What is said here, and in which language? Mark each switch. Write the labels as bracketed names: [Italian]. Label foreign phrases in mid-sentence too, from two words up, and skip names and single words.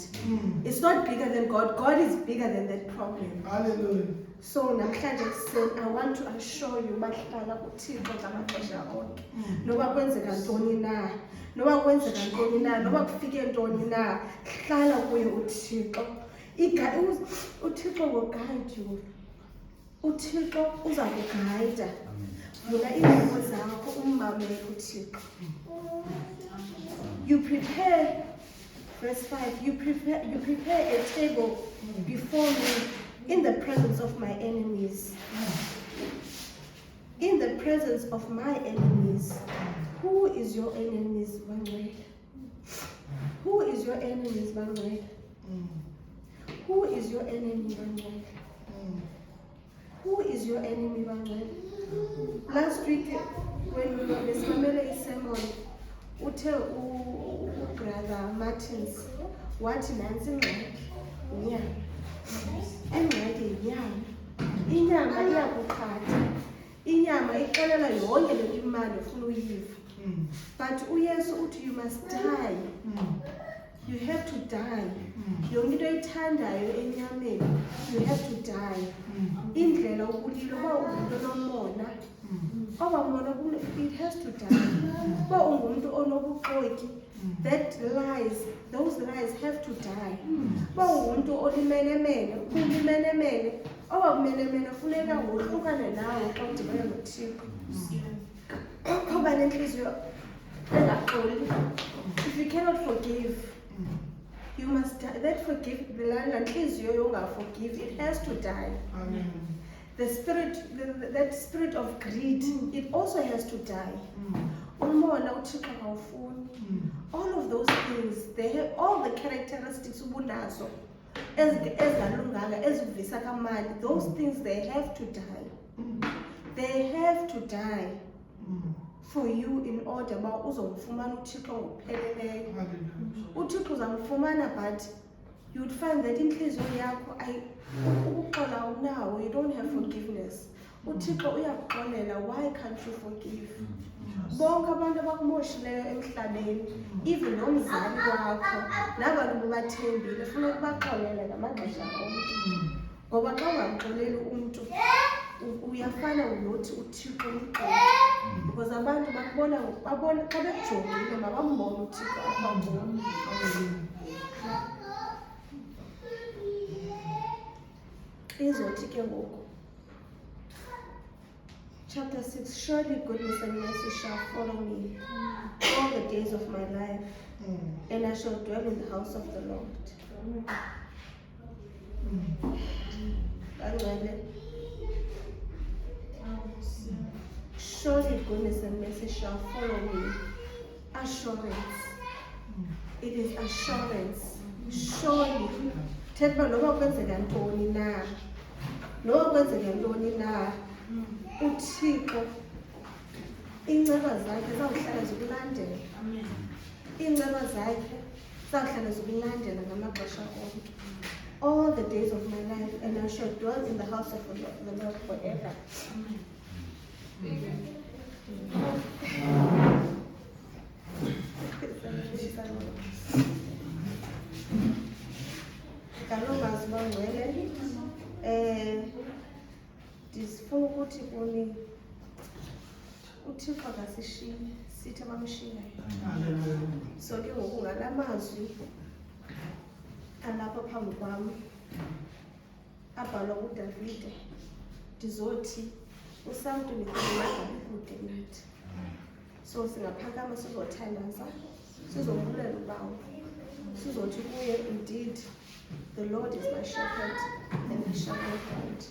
[English] It's not bigger than God. God is bigger than that problem. Hallelujah. [Xhosa] So namhlanje kuseni, [English] I want to assure you [Xhosa] bahlala kuThixo ngamaxesha onke. Noba kwenzeka ntoni na, noba kwenzeka ntoni na, noba kufike ntoni na, hlala kuye uThixo. [English] uThixo will guide you. [Xhosa] uThixo uza kuguide. Vula iindlebe zakho ummamele uThixo. [English] You prepare, verse 5, you prepare a table before me in the presence of my enemies. In the presence of my enemies. Who is your enemies, Manuel? Who is your enemies, Bangwele? Who is your enemy, Bangwele? Who is your enemy, Bangwele? Last week, when we were [Xhosa] besimamele isermon, uthe ubrother Martins wathi nansi ingxaki inyama. Ingxaki yinyama. Inyama iyakuphatha. Inyama ixelela yonke le imali ofuna uyiva. [English] But [Xhosa] uYesu uthi [English] you must die. You have to die. [Xhosa] Yonke into oyithandayo enyameni, [English] you have to die. [Xhosa] Indlela ubulilo uba ungumntu onomona, awamona [English] it has to die. [Xhosa] Uba ungumntu onobuxoki, [English] those lies have to die. [Xhosa] Uba ungumntu olimenemene, ulimenemene, awakumenemene funeka wohlukane nawe xa udibene noThixo. Uba nenhliziyo engaxoli. [English] If you cannot forgive, you must die. That it has to die. Amen. The spirit, that spirit of greed, it also has to die. All of those things, they have all the characteristics. Those things, they have to die. They have to die for you in order [Xhosa] uba uzomfumana uThixo ngokupheleleyo. uThixo uzamfumana, [English] but you would find that [Xhosa] inhliziyo yakho ukuxola unawo, [English] you don't have forgiveness. [Xhosa] uThixo uyakuxolela, [English] why can't you forgive? [Xhosa] Bonke abantu abakumoshileyo emhlabeni, even nomzali wakho, nabantu bobathembile, funeka ubaxolele ngamaxesha onke. Ngoba xa ungamxoleli umntu, uyafana nothi uThixo umxolela. Because abantu babona xa bekujongile mabambone uThixo apha kubo. Izothi ke ngoku. [English] Chapter 6, surely goodness and mercy shall follow me all the days of my life, and I shall dwell in the house of the Lord. Surely goodness and mercy shall follow me. Assurance. It is assurance. Surely. [Xhosa] Thetha noba kwenzeka ntoni na. Noba kwenzeka ntoni na. uThixo inceba zakhe zawuhlala zikulandela. Inceba zakhe zawuhlala zikulandela ngamaxesha onke. [English] All the days of my life, and I shall dwell in the house of the Lord forever. [Xhosa] Kaloku Bangwele, ndifuna ukuthi kuni uThixo akasishiyi, sithi abamshiyayo. So ke ngoku ngala mazwi alapha phambi kwam abhalwa nguDavide, ndizothi uSamntu nikhululekile kude nathi. So singaphakama sizothandaza, sizombulela uBawo, sizothi kuye, [English] indeed the Lord is my shepherd and I shall not want.